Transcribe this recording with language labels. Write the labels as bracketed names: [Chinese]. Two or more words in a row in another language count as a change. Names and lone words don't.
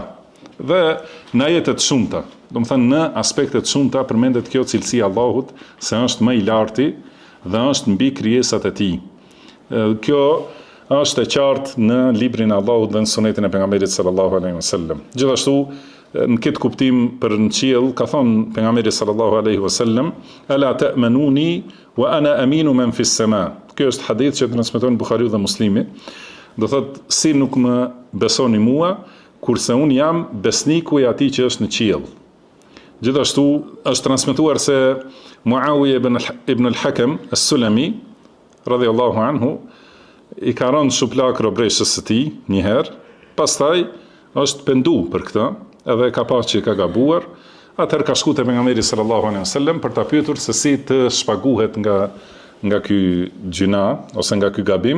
[Albanian] Dhe në ajete të shumta, do të thonë në aspekte të shumta përmendet kjo cilësi e Allahut se është më i larti dhe është mbi krijesat e tij. Kjo është e qartë në librin e Allahut dhe në sunetin e pejgamberit [Arabic] صلى الله عليه وسلم. [Albanian] Gjithashtu në këtë kuptim për në qiell ka thonë pejgamberi [Arabic] صلى الله عليه وسلم, ألا تأمنوني وأنا أمين من في السماء. [Albanian] Ky është hadith që transmeton Buhariu dhe Muslimi. Do thotë, si nuk më besoni mua, kurse un jam besniku i atij që është në qiell. Gjithashtu është transmetuar se Muawiya ibn al-Hakam as-Sulami [Arabic] رضي الله عنه [Albanian] i ka rënë shuplak robreshës së tij një herë, pastaj është pendu për këtë, edhe ka pasur që ka gabuar, atëherë ka shkuar te pejgamberi [Arabic] صلى الله عليه وسلم [Albanian] për ta pyetur se si të shpaguhet nga ky gjuna ose nga ky gabim.